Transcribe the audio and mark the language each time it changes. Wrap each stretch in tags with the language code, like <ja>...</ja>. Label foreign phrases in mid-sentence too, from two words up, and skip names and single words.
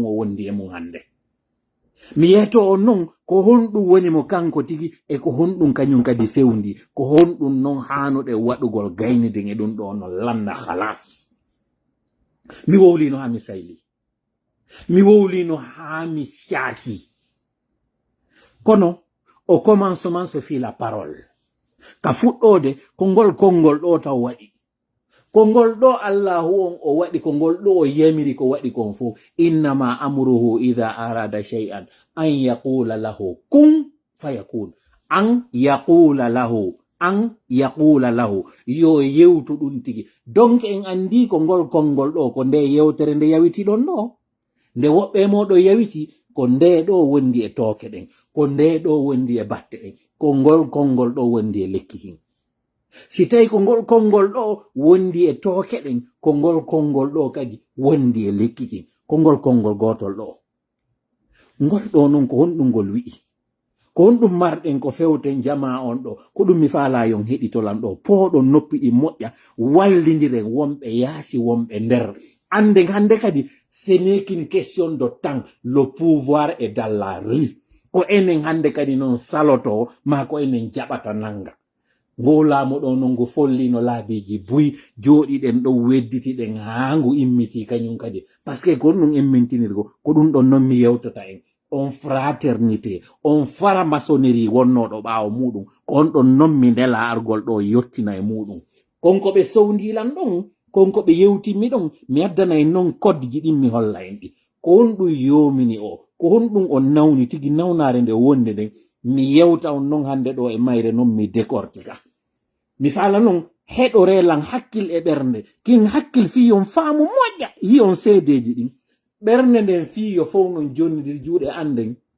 <ff>o wondi e mum hande mi yeeto on non ko honɗum woni mo kanko tigi e ko honɗum kañum kadi fewndi ko honɗum non hanuɗe waɗugol gayniden e ɗum ɗo no landa halas mi wowlino ha mi sayli mi wowlino ha mi shaaki kono</ff> <fr>au commencement se fit la parole</fr> <ff>ka fuɗɗode ko ngol konngol ɗo taw waɗi kongol ɗo allahu on o waɗi kongol ɗo o yamiri ko waɗi kon fo</ff> <ar>إنما أمره إذا أراد شيئا أن يقول له كن فيكون أن يقول</ar> <ff>lahu yo yewtu ɗum tigi donc en andi ko ngol konngol ɗo ko nde yewtere nde yawiti ɗon ɗo nde woɓɓe moɗo yawiti ko nde ɗo wondi e tooke ɗen ko nde ɗo wondi e batte ɗen ko ngol konngol ɗo wondi e lekki kin si tawi ko ngol konngol ɗo wondi e tooke ɗen ko ngol konngol ɗo kadi wondi e lekki kin ko ngol konngol gotol ɗo ngol ɗo noon ko honɗum ngol wi'i ko honɗum marɗen ko fewten jama on ɗo ko ɗum mi faalayon heɗitolan ɗo pooɗon noppi ɗi moƴƴa wallidiren wonɓe yaasi wonɓe nder anden hande kadi</ff> <fr>ce n'est qu'une question de temps le pouvoir est dans la rue</fr> <ff>ko enen hande kadi noon saloto ma ko enen jaɓata nanga ngo laamu ɗo noon ngu follino laabiji buy jooɗiɗen ɗo wedditiɗen haa ngu immiti kañum kadi</ff> <fr>par ce</fr> <ff>que ko ɗum immintinirgo ko ɗum ɗon noon mi yewtata en on fraternité on faramaçonnerie wonnoɗo ɓaawo muɗum ko on ɗon noon mi ndela argol ɗo yettina e muɗum konko ɓe sowndilan ɗon konko ɓe yewtimmi ɗon mi addana en noon kodji ɗin mi holla en ɗi ko on ɗum yomini o ko honɗum on nawni tigi nawnare nde wonde nden mi yewta on noon hande ɗo e mayre noon mi décortika mi faala noon heɗo relan hakkil e ɓernde kin hakkil fiyon faamu moƴƴa yi on seedeji ɗin ɓernde nden fiyo fof non jonnidir juuɗe anden</ff>